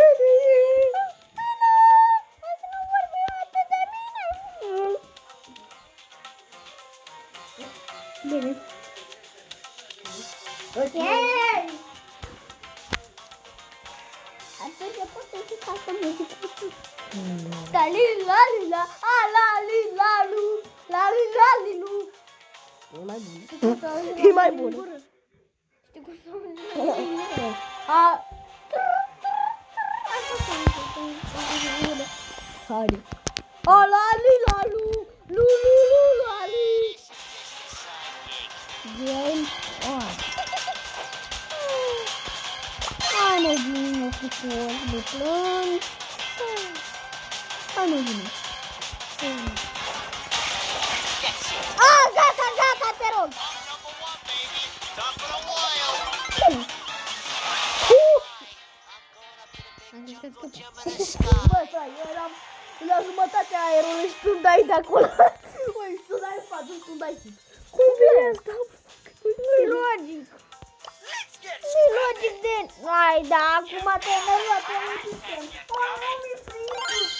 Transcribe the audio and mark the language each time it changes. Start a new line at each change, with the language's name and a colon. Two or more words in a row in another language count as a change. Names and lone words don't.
Romanian: Bine. Ok. Atunci pot să zic asta muzică. Da, li la li la, a la li la lu, la li la li lu. E mai bun. E mai bun. Știi cum să A, mă haide. A, la, li, la, lu, lu, lu, lu, la, li.
English: Game on.
Romanian: Hai, mă, vină, frumos, de plâns. Hai, mă, vină. Gata, gata, te rog.
English: I'm number 1, baby. Top of the wild. I'm going up to the big jungle gym in the sky.
Romanian: Bă, frate, eu eram la jumătatea aerului și tu dai de acolo. Băi, și tu dai în față și tu dai. Cum vine asta? Nu-i logic. Nu-i logic de... Ai, da, acum te-ai enervat pe un sistem. Nu mi-e frică.